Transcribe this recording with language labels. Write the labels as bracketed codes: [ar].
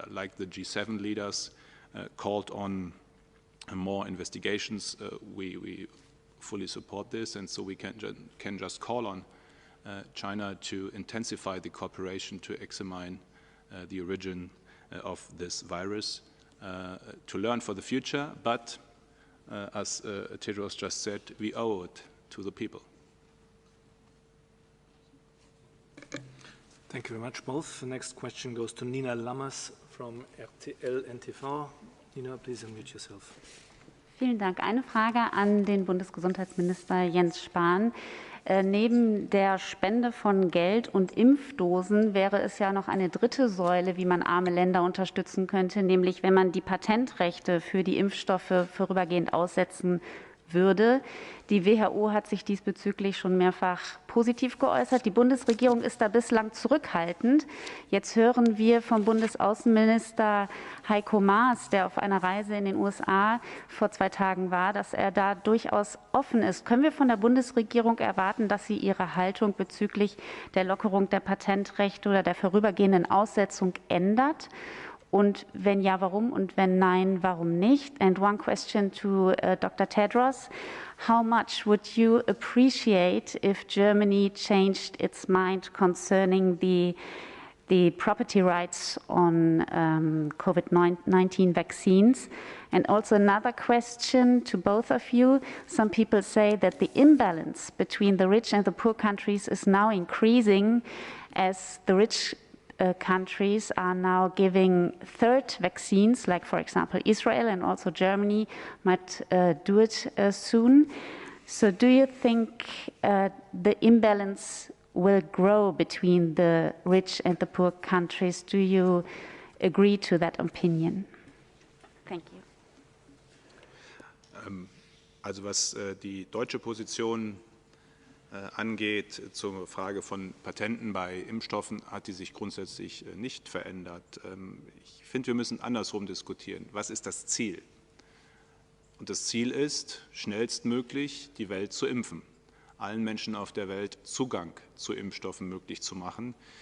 [en] Like the G7 leaders called on more investigations, we fully support this, and so we can just call on China to intensify the cooperation to examine the origin of this virus, to learn for the future, but as Tedros just said, we owe it to the people. Thank you very much, both. The next question goes to Nina Lammers from RTL NTV. Nina, please unmute yourself. [de] Vielen Dank. Eine Frage an den Bundesgesundheitsminister Jens Spahn. Neben der Spende von Geld und Impfdosen wäre es ja noch eine dritte Säule, wie man arme Länder unterstützen könnte, nämlich wenn man die Patentrechte für die Impfstoffe vorübergehend aussetzen würde. Die WHO hat sich diesbezüglich schon mehrfach positiv geäußert. Die Bundesregierung ist da bislang zurückhaltend. Jetzt hören wir vom Bundesaußenminister Heiko Maas, der auf einer Reise in den USA vor 2 Tagen war, dass er da durchaus offen ist. Können wir von der Bundesregierung erwarten, dass sie ihre Haltung bezüglich der Lockerung der Patentrechte oder der vorübergehenden Aussetzung ändert? Und wenn ja, warum? Und wenn nein, warum nicht? [en] And one question to Dr. Tedros. How much would you appreciate if Germany changed its mind concerning the property rights on COVID-19 vaccines? And also another question to both of you. Some people say that the imbalance between the rich and the poor countries is now increasing as the rich countries are now giving third vaccines, like for example Israel and also Germany might do it soon. So do you think the imbalance will grow between the rich and the poor countries? Do you agree to that opinion? Thank you. [de] Also was die deutsche Position angeht, zur Frage von Patenten bei Impfstoffen, hat die sich grundsätzlich nicht verändert. Ich finde, wir müssen andersrum diskutieren. Was ist das Ziel? Und das Ziel ist, schnellstmöglich die Welt zu impfen, allen Menschen auf der Welt Zugang zu Impfstoffen möglich zu machen.